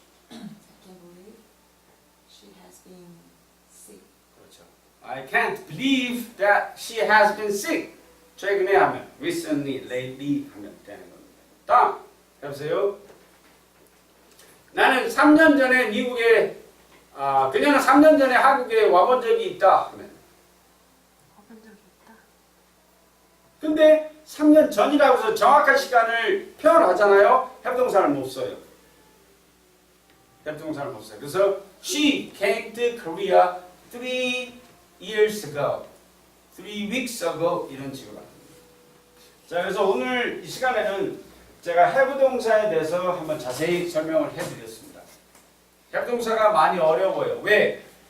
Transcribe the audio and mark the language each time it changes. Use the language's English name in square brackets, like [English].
[English] I can't believe she has been sick. [Korean] 그렇죠. [English] I can't believe that she has been sick. [Korean] 최근에 하면 recently, lately 하면 되는 겁니다. 다음 해보세요. 나는 3년 전에 미국에 그녀는 3년 전에 한국에 와본 적이 있다 하면 와본 적이 있다. 근데 3년 전이라고 해서 정확한 시간을 표현하잖아요. 협동사를 못 써요. 협동사를 못 써요. 그래서 [English] she came to Korea 3 years ago, 3 weeks ago [Korean] 이런 식으로 합니다. 자, 그래서 오늘 이 시간에는 제가 have 동사에 대해서 한번 자세히 설명을 해드렸습니다. 협동사가 많이 어려워요. 왜?